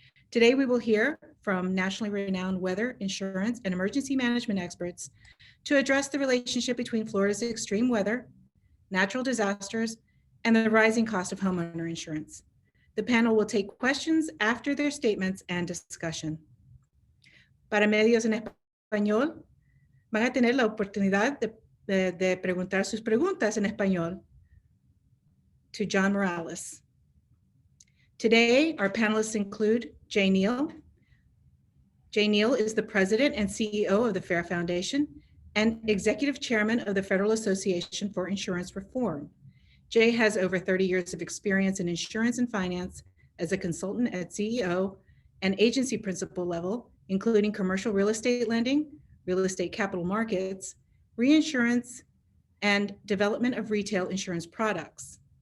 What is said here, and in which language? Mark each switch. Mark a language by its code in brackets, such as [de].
[en] Today, we will hear from nationally renowned weather, insurance, and emergency management experts to address the relationship between Florida's extreme weather, natural disasters, and the rising cost of homeowner insurance. The panel will take questions after their statements and discussion. [es] Para medios en español, van a tener la oportunidad de preguntar sus preguntas en español [en] to [es] John Morales. [en] Today, our panelists include J. Neal. J. Neal is the president and CEO of the Fair Foundation and executive chairman of the Federal Association for Insurance Reform. Jay has over 30 years of experience in insurance and finance as a consultant at CEO and agency principal level, including commercial real estate lending, real estate capital markets, reinsurance, and development of retail insurance products.